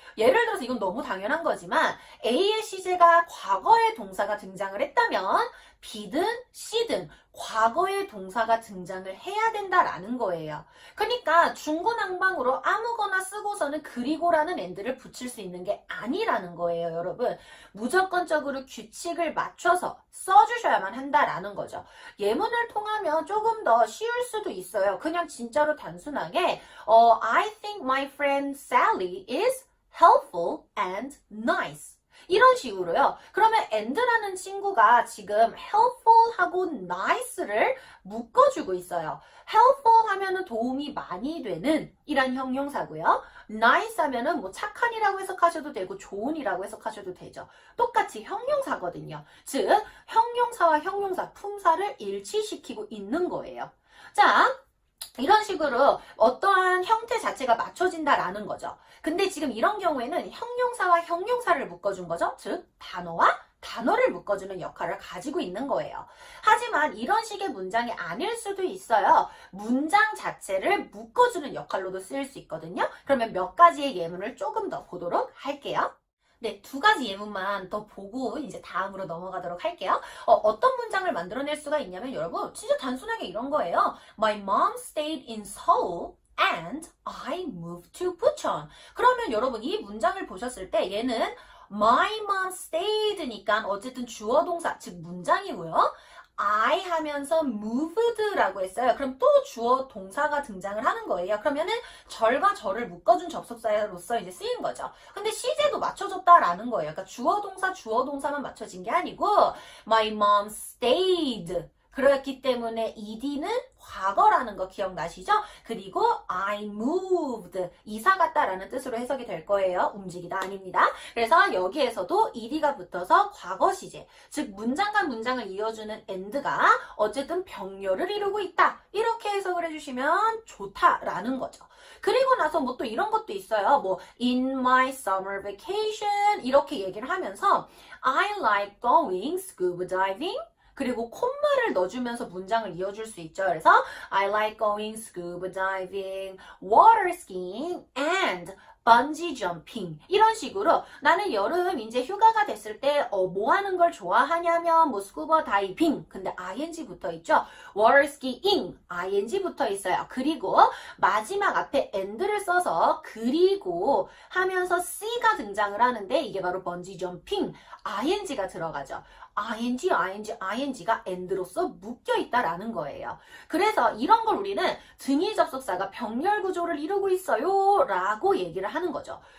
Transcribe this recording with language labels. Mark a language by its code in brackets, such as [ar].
[ko] 예를 들어서 이건 너무 당연한 거지만 A의 시제가 과거의 동사가 등장을 했다면 B든 C든 과거의 동사가 등장을 해야 된다라는 거예요. 그러니까 중구난방으로 아무거나 쓰고서는 그리고라는 and를 붙일 수 있는 게 아니라는 거예요, 여러분. 무조건적으로 규칙을 맞춰서 써주셔야만 한다라는 거죠. 예문을 통하면 조금 더 쉬울 수도 있어요. 그냥 진짜로 단순하게 [en] I think my friend Sally is helpful and nice. [ko] 이런 식으로요. 그러면 and라는 친구가 지금 helpful하고 nice를 묶어주고 있어요. helpful 하면은 도움이 많이 되는 이란 형용사고요. nice 하면은 뭐 착한이라고 해석하셔도 되고 좋은이라고 해석하셔도 되죠. 똑같이 형용사거든요. 즉 형용사와 형용사, 품사를 일치시키고 있는 거예요. 자, 이런 식으로 어떠한 형태 자체가 맞춰진다라는 거죠. 근데 지금 이런 경우에는 형용사와 형용사를 묶어준 거죠. 즉 단어와 단어를 묶어주는 역할을 가지고 있는 거예요. 하지만 이런 식의 문장이 아닐 수도 있어요. 문장 자체를 묶어주는 역할로도 쓰일 수 있거든요. 그러면 몇 가지의 예문을 조금 더 보도록 할게요. 네, 두 가지 예문만 더 보고 이제 다음으로 넘어가도록 할게요. 어떤 문장을 만들어낼 수가 있냐면 여러분 진짜 단순하게 이런 거예요. [en] My mom stayed in Seoul and I moved to Bucheon. [ko] 그러면 여러분 이 문장을 보셨을 때 얘는 [en] My mom stayed [ko] 니까 어쨌든 주어 동사 즉 문장이고요. I 하면서 moved라고 했어요. 그럼 또 주어 동사가 등장을 하는 거예요. 그러면은 절과 절을 묶어준 접속사로서 이제 쓰인 거죠. 근데 시제도 맞춰줬다라는 거예요. 그러니까 주어 동사만 맞춰진 게 아니고 [en] My mom stayed. [ko] 그렇기 때문에 ed는 과거라는 거 기억나시죠? 그리고 I moved, 이사 갔다라는 뜻으로 해석이 될 거예요. 움직이다 아닙니다. 그래서 여기에서도 ed가 붙어서 과거 시제, 즉 문장과 문장을 이어주는 and가 어쨌든 병렬을 이루고 있다. 이렇게 해석을 해주시면 좋다라는 거죠. 그리고 나서 뭐 또 이런 것도 있어요. [en] 뭐 in my summer vacation [ko] 이렇게 얘기를 하면서 [en] I like going scuba diving. [ko] 그리고 콤마를 넣어주면서 문장을 이어줄 수 있죠. [en] 그래서 I like going scuba diving, water skiing, and bungee jumping. [ko] 이런 식으로 나는 여름 이제 휴가가 됐을 때 뭐 하는 걸 좋아하냐면 뭐 스쿠버 다이빙. 근데 ing 붙어 있죠. [en] water skiing, ing [ko] 붙어 있어요. 그리고 마지막 앞에 and를 써서 그리고 하면서 c가 등장을 하는데 이게 바로 bungee jumping, ing가 들어가죠. ing가 and로서 묶여 있다라는 거예요. 그래서 이런 걸 우리는 등위 접속사가 병렬 구조를 이루고 있어요 라고 얘기를 하는 거죠.